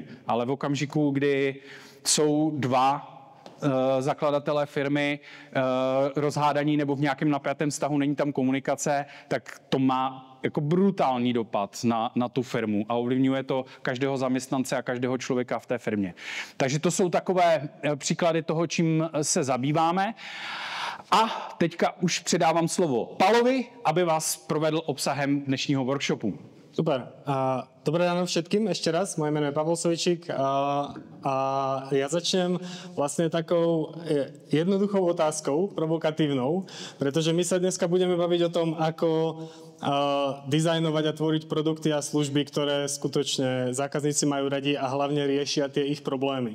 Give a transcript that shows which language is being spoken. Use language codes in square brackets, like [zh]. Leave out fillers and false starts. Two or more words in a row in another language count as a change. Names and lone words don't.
[cs] Ale v okamžiku, kdy jsou dva zakladatelé firmy rozhádaní nebo v nějakém napjatém vztahu, není tam komunikace, tak to má jako brutální dopad na tu firmu a ovlivňuje to každého zaměstnance a každého člověka v té firmě. Takže to jsou takové příklady toho, čím se zabýváme. A teďka už předávám slovo Palovi, aby vás provedl obsahem dnešního workshopu. Super. [sk] Dobré ráno všetkým ešte raz. Moje meno je Pavel Sojčík a ja začnem vlastne takou jednoduchou otázkou, provokatívnou, pretože my sa dneska budeme baviť o tom, ako dizajnovať a tvoriť produkty a služby, ktoré skutočne zákazníci majú radi a hlavne riešia tie ich problémy.